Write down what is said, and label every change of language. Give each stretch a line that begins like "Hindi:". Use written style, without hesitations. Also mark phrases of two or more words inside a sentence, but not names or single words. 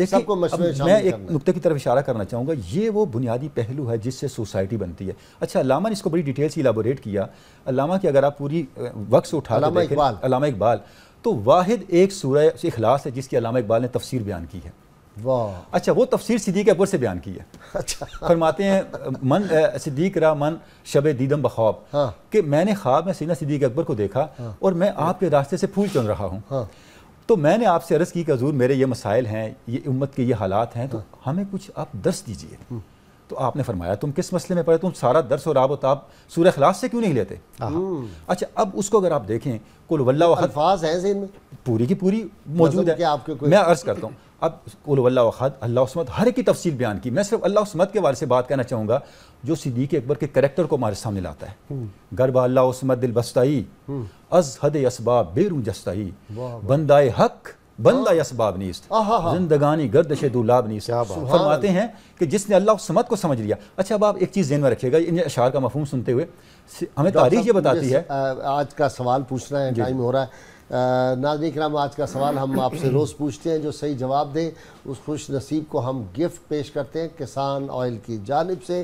Urdu: دیکھیں میں ایک نقطے کی طرف اشارہ کرنا چاہوں گا، یہ وہ بنیادی پہلو ہے جس سے سوسائٹی بنتی ہے. اچھا علامہ نے اس کو بڑی ڈیٹیل سے الیبوریٹ کیا. علامہ کی اگر آپ پوری وقت سے اٹھا کے دیکھیں، علامہ اقبال تو واحد ایک سورہ اخلاص ہے جس کی علامہ اقبال نے تفسیر بیان کی ہے. اچھا وہ تفسیر صدیق اکبر سے بیان کی ہے. فرماتے ہیں
Persian: من صدیق را من شب دیدم بخواب،
Urdu: کہ میں نے خواب میں سیدنا صدیق اکبر کو دیکھا اور میں آپ کے راستے سے پھول چن رہا ہوں، تو میں نے آپ سے عرض کی کہ حضور میرے یہ مسائل ہیں، یہ امت کے یہ حالات ہیں، تو ہمیں کچھ آپ درس دیجئے. تو آپ نے فرمایا تم کس مسئلے میں پڑھے، تم سارا درس اور آب و تاب سورہ اخلاص سے کیوں نہیں لیتے؟ اچھا اب اس کو اگر آپ دیکھیں
Arabic: قل واللہ احد،
Urdu: الفاظ ہیں ذہن میں پوری کی پوری موجود ہے. میں عرض کرتا ہوں اب
Arabic: قل واللہ احد، اللہ الصمد،
Urdu: ہر ایک کی تفصیل بیان کی. میں صرف
Arabic: اللہ الصمد
Urdu: کے بارے سے بات کہنا چاہوں گا جو صدیق اکبر کے کریکٹر کو ہمارے سامنے لاتا ہے.
Persian: گربہ
Arabic: اللہ الصمد
Persian: دل بستائی از حد اسباب بیرون جستائی، بندائے حق بندہ اسباب نیست، زندگانی گردش دولاب نیست.
Urdu: فرماتے ہیں کہ جس نے
Arabic: اللہ الصمد
Urdu: کو سمجھ لیا. اچھا اب آپ ایک چیز ذہن میں رکھیے گا، ان اشعار کا مفہوم سنتے ہوئے ہمیں تاریخ یہ بتاتی ہے. آج کا سوال پوچھ رہے ہیں، ٹائم ہو رہا ہے. ناظرین کرام آج کا سوال ہم آپ سے روز پوچھتے ہیں، جو صحیح جواب دے اس خوش نصیب کو ہم گفٹ پیش کرتے ہیں کسان آئل کی جانب سے.